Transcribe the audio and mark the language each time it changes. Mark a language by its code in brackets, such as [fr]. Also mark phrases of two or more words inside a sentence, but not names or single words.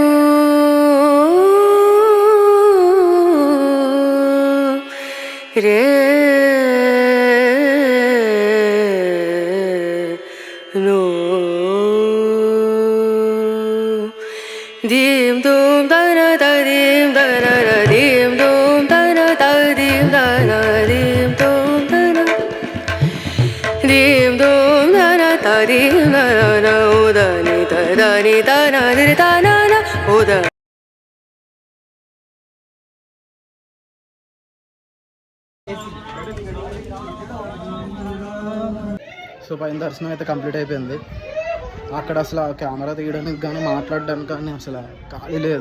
[te] रेणु दीम दूम दना दीम दना दीम दूम दना दीम दना दीम दूम दना दीम दूम दना दीम दना उदनी दनी दना दना उद సో పైన దర్శనం అయితే కంప్లీట్ అయిపోయింది. అక్కడ అసలు కెమెరా తీయడానికి కానీ మాట్లాడడానికి కానీ అసలు ఖాళీ లేదు.